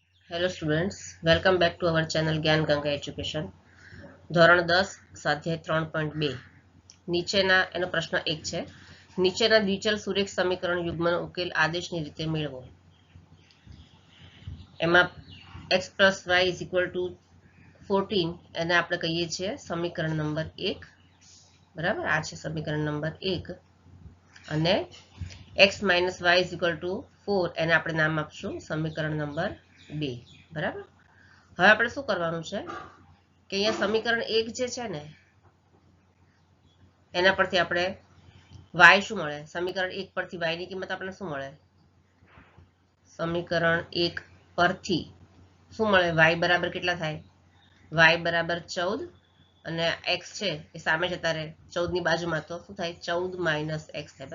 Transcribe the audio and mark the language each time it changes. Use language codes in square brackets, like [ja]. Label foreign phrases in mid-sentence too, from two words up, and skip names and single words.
[en] hello students, welcome back to our channel જ્ઞાન ગંગા એજ્યુકેશન. [gu] ધોરણ 10 સ્વાધ્યાય 3.2 નીચેના એનો પ્રશ્ન 1 છે. નીચેના દ્વિચલ સુરેખ સમીકરણ યુગ્મનો ઉકેલ આદેશની રીતે મેળવો. એમાં [en] x plus y is equal to [gu] 14 એને આપણે કહીએ છીએ સમીકરણ નંબર 1. બરાબર, આ છે સમીકરણ નંબર 1. અને [en] x minus y is equal to [gu] 4 એને આપણે નામ આપશું સમીકરણ નંબર 2. બરાબર, હવે આપણે શું કરવાનું છે કે અહીંયા સમીકરણ 1 જે છે ને એના પરથી આપણે y શું મળે, સમીકરણ 1 પરથી y ની કિંમત આપણને શું મળે, સમીકરણ 1 પરથી શું મળે, y બરાબર કેટલા થાય, y બરાબર 14 અને x છે એ સામે જતા રહે 14 ની બાજુમાં, તો શું થાય 14 માઇનસ x થાય.